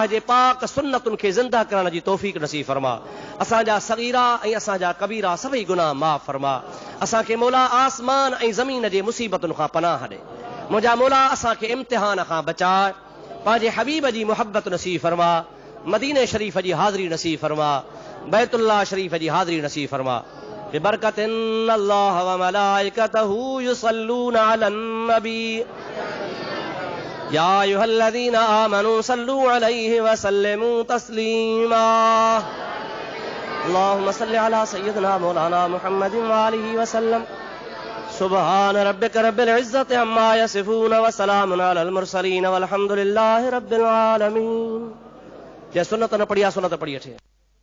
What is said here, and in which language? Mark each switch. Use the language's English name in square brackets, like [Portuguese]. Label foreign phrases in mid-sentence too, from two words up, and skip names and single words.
[Sindhi] जे पाक सुन्नतुनि खे ज़िंदा करण जी तौफ़ीक़ नसीब फरमा असांजा सगीरा ऐं असांजा कबीरा सभई गुनाह माफ़ फरमा असांखे मौला आसमान ऐं ज़मीन जे मुसीबतुनि खां पनाह ॾे मुंहिंजा मौला असांखे इम्तिहान खां बचाए पंहिंजे हबीब जी मुहब्बत नसीब फरमा मदीने शरीफ़ जी हाज़िरी नसीब फरमा बैतुल्लाह शरीफ़ जी हाज़िरी नसीब फरमा बिबरकत [Arabic] الله و ملائكته يصلون على النبي يا أيها الذين آمنوا صلوا عليه وسلموا تسليما اللهم صل على سيدنا مولانا محمد وآله وسلم سبحان ربك رب العزة عما يصفون وسلام على المرسلين والحمد لله رب العالمين. [Sindhi] जे सुन्नत न पढ़िया सुन्नत पढ़ी अठे।